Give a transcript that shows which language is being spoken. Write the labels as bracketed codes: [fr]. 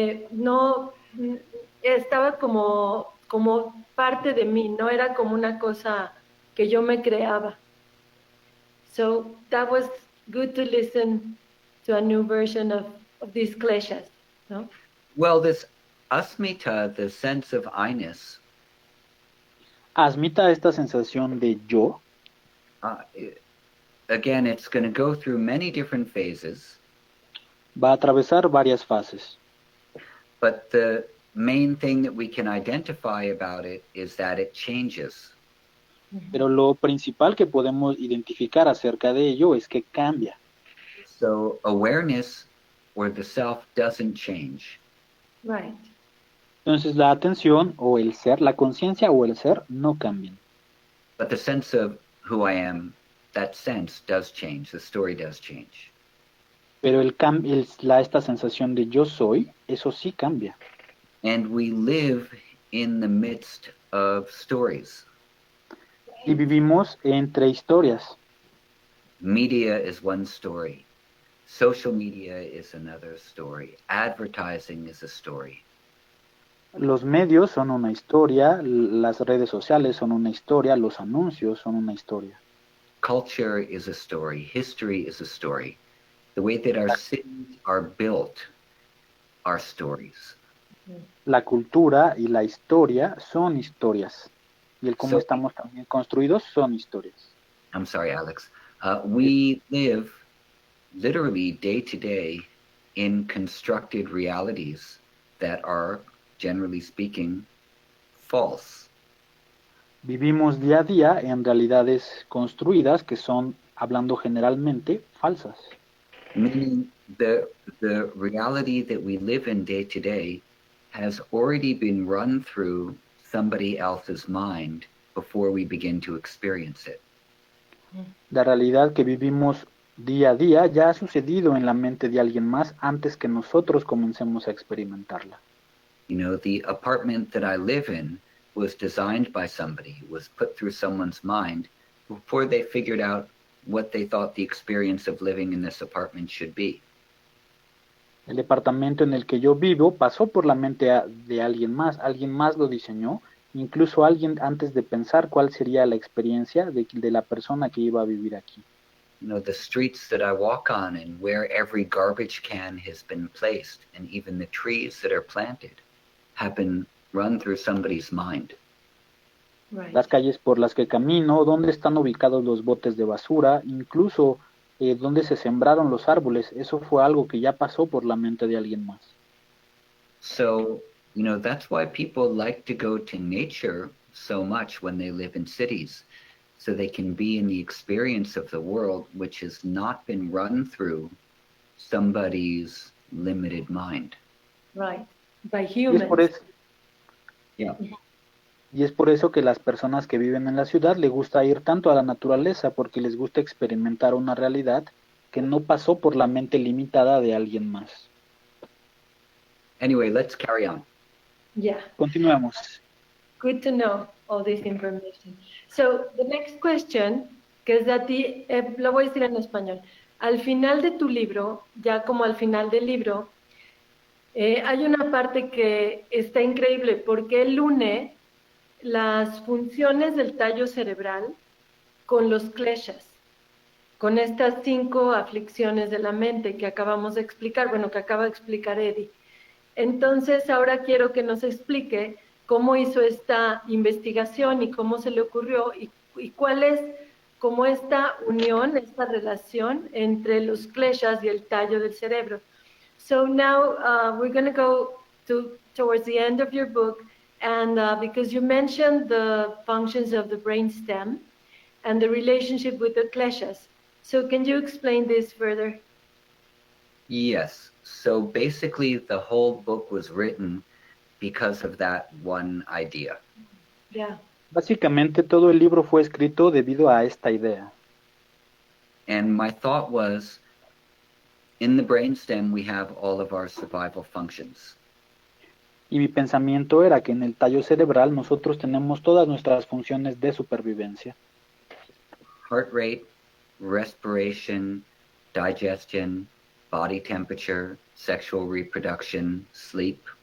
[es] No estaba como parte de mí, no era como una cosa que yo me creaba. [en] So that was good to listen to a new version of these kleshas, no? Well, this asmita, the sense of I-ness, [es] Asmita esta sensación de yo, [en] again, it's going to go through many different phases, [es] va a atravesar varias fases. [en] but the main thing that we can identify about it is that it changes. [es] Pero lo principal que podemos identificar acerca de ello es que cambia. [en] So awareness or the self doesn't change. Right. [es] Entonces la atención o el ser, la conciencia o el ser no cambian. [en] But the sense of who I am, that sense does change. The story does change. [es] Pero esta sensación de yo soy, eso sí cambia. [en] And we live in the midst of stories. [es] Y vivimos entre historias. [en] Media is one story. Social media is another story. Advertising is a story. [es] Los medios son una historia, las redes sociales son una historia, los anuncios son una historia. [en] Culture is a story. History is a story. The way that our cities are built are stories. [es] La cultura y la historia son historias. Y el cómo [en] So- [es] estamos también construidos son historias. [en] I'm sorry, Alex. We live literally day to day in constructed realities that are, generally speaking, false. [es] Vivimos día a día en realidades construidas que son, hablando generalmente, falsas. [en] Meaning the reality that we live in day to day has already been run through somebody else's mind before we begin to experience it. [es] La realidad que vivimos día a día ya ha sucedido en la mente de alguien más antes que nosotros comencemos a experimentarla. [en] You know, the apartment that I live in was designed by somebody, was put through someone's mind before they figured out what they thought the experience of living in this apartment should be. [es] El departamento en el que yo vivo pasó por la mente de alguien más lo diseñó, incluso alguien antes de pensar cuál sería la experiencia de la persona que iba a vivir aquí. [en] You know, the streets that I walk on and where every garbage can has been placed, and even the trees that are planted, have been run through somebody's mind. Right. [es] Las calles por las que camino, dónde están ubicados los botes de basura, incluso dónde se sembraron los árboles. Eso fue algo que ya pasó por la mente de alguien más. [en] So, that's why people like to go to nature so much when they live in cities, so they can be in the experience of the world, which has not been run through somebody's limited mind. Right. By [es] Y es por [en] humans. [es] eso, [en] Yeah. [es] y es por eso que las personas que viven en la ciudad les gusta ir tanto a la naturaleza, porque les gusta experimentar una realidad que no pasó por la mente limitada de alguien más. [en] Anyway, let's carry on. Yeah. [es] Continuemos. [en] Good to know all this information. So the next question, [es] que es de ti, lo voy a decir en español. Al final de tu libro, ya como al final del libro, hay una parte que está increíble porque él une las funciones del tallo cerebral con los kleshas, con estas 5 aflicciones de la mente que acabamos de explicar, bueno, que acaba de explicar Eddie. Entonces, ahora quiero que nos explique cómo hizo esta investigación y cómo se le ocurrió y cuál es como esta unión, esta relación entre los kleshas y el tallo del cerebro. [en] So now we're going to go towards the end of your book, and because you mentioned the functions of the brainstem and the relationship with the kleshas. So can you explain this further? Yes. So basically, the whole book was written because of that one idea. Yeah. [es] Básicamente todo el libro fue escrito debido a esta idea. [en] And my thought was, in the brainstem, we have all of our survival functions. [es] Y mi pensamiento era que en el tallo cerebral nosotros tenemos todas nuestras funciones de supervivencia. [en] Heart rate, respiration, digestion, body temperature, sexual reproduction, sleep.